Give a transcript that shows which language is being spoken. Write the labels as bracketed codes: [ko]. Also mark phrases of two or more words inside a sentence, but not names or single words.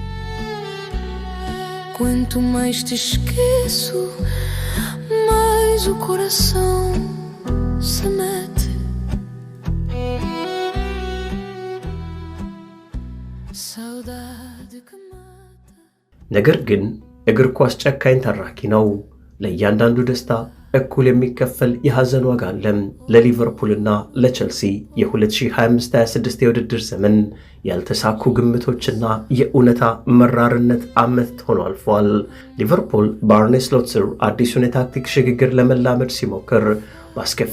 [pt] Quanto mais te esqueço, mais o coração se mete. Saudade que mata. [am] ነገር ግን እግር ኳስ ጨካኝ ተራኪ ነው። ለእያንዳንዱ ደስታ እኩል የሚከፈል የሐዘን ዋጋ አለ። ለሊቨርፑልና ለቸልሲ የ2025-26 የውድድር ዘመን ያልተሳኩ ግምቶችና የእውነታ መራርነት ዓመት ሆኖ አልፏል። ሊቨርፑል በአርኔ ስሎት ስር አዲሱን የታክቲክ ሽግግር ለመላመድ ሲሞክር በአስከፊ